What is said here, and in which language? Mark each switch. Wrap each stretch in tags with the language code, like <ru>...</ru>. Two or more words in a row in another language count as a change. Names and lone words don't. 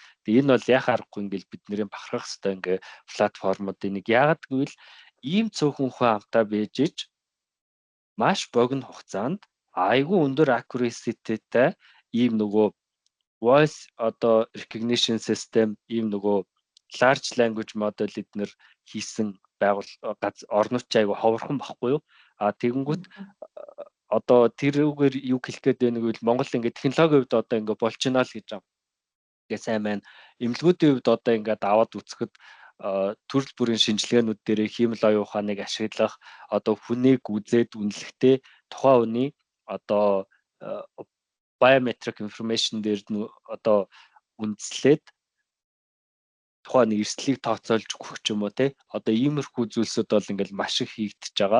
<mn>Тэгээ энэ бол яхаарахгүй ингээл бидний бахархах хэвээр ингээ платформуудын нэг яагаад гэвэл ийм цөөхөн хүн амтаа байж иж маш богино хугацаанд айгүй өндөр accuracy-тэй ийм нөгөө voice одоо</mn> <en>recognition system</en> <mn>ийм нөгөө</mn> <en>large language model</en> <mn>эднэр хийсэн орнууд ч айгүй ховорхон баггүй юу? Тэгэнгүүт одоо тэрүүгээр юу хэлэх гээд байна гэвэл Монгол ингээд технологийн хувьд одоо ингээд болж байна л гэж байгаа. Тэгээ сайн байна. Эмнэлгүүдийн хувьд одоо ингээд аваад үзэхэд төрөл бүрийн шинжилгээнүүд дээр химэл оюун ухааныг ашиглах одоо хүнийг үзээд үнэлэхдээ тухайн хүний одоо</mn> <en>biometric information</en> <mn>дээр одоо үндэслээд тухайн эрсдлийг тооцоолж өгөх ч юм уу те одоо иймэрхүү зүйлсүүд бол ингээл маш их хийгдэж байгаа.</mn>